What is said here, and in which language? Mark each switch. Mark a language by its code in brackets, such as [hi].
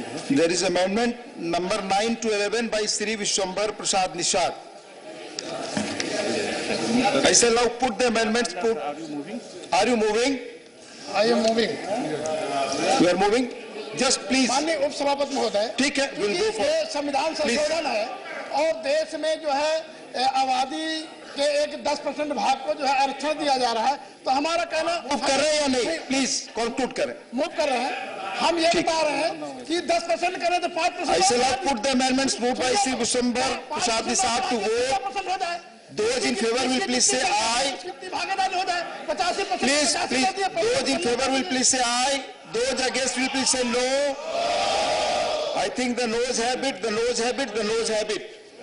[en] There is amendment number 9 to 11 by Sri Vishwambar Prasad Nishad. I shall now put the amendments. Are you moving? I am moving. You are moving? Just please. [hi] माननीय उप सभापति महोदय, ठीक है, [en] we'll go for. [hi] ये संविधान संशोधन है और देश में जो है आबादी के एक 10% भाग को जो है आरक्षण दिया जा रहा है, तो हमारा कहना मूव कर रहे हैं या नहीं? [en] please conclude [hi] करें. मूव कर रहे हैं। हम ये बता रहे हैं कि 10% करें तो 5%। [en] I shall now put the amendments moved by Sri Vishwambar Prasad Nishad to vote. [hi] 5% हो जाए। [en] Those in favor will please say aye. [hi] भागीदारी हो जाए 85%। [en] Please. Those in favor will please say aye. Those against will please say no. I think the noes have it, the noes have it, the noes have it.